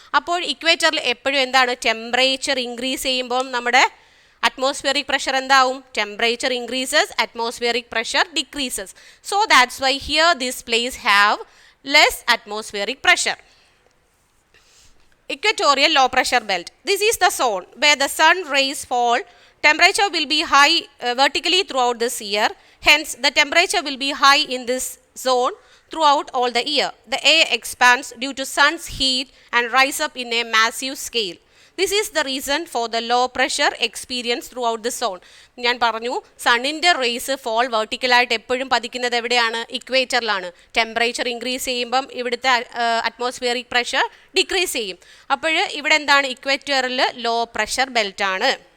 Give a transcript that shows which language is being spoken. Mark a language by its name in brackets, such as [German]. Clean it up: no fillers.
[Malayalam] അപ്പോൾ ഇക്വേറ്ററിൽ എപ്പോഴും എന്താണ്? ടെമ്പറേച്ചർ ഇൻക്രീസ് ചെയ്യുമ്പോൾ നമ്മുടെ അറ്റ്മോസ്ഫിയറിക് പ്രഷർ എന്താവും? [English] Temperature increases, atmospheric pressure decreases. So that's why here this place have less atmospheric pressure. Equatorial low pressure belt. This is the zone where the sun rays fall. Temperature will be high vertically throughout this year. Hence, the temperature will be high in this zone throughout all the year. The air expands due to sun's heat and rise up in a massive scale. This is the reason for the low pressure experienced throughout the zone. [Malayalam] ഞാൻ പറഞ്ഞു, സണ്ണിൻ്റെ raise fall വെർട്ടിക്കലായിട്ട് എപ്പോഴും പതിക്കുന്നത് എവിടെയാണ്? ഇക്വേറ്ററിലാണ്. Temperature increase ചെയ്യുമ്പം ഇവിടുത്തെ atmospheric pressure decrease ചെയ്യും. അപ്പോൾ ഇവിടെ എന്താണ്? ഇക്വേറ്ററിൽ ലോ പ്രഷർ ബെൽറ്റാണ്.